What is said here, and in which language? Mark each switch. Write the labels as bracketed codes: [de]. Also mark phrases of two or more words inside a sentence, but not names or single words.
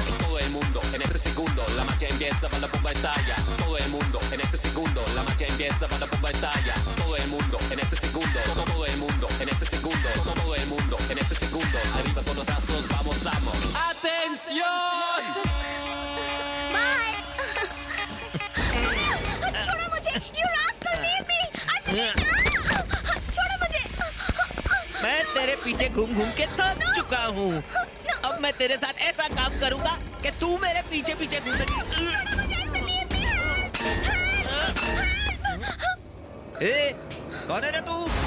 [es] Todo el mundo en este segundo, la magia empieza para la bomba estalla. Todo el mundo en este segundo, la magia empieza para la bomba estalla. Todo el mundo en este segundo, todo el mundo en este segundo, todo el mundo en este segundo, arriba con los brazos, vamos, vamos. ¡Atención! [hi] छोड़ो मुझे, [en] you rascal, leave me! I said [hi] छोड़ो मुझे। मैं तेरे पीछे घूम घूम के थक चुका हूँ। अब मैं तेरे साथ ऐसा काम करूँगा कि तू मेरे पीछे पीछे घूमेगी। कौन है रे तू?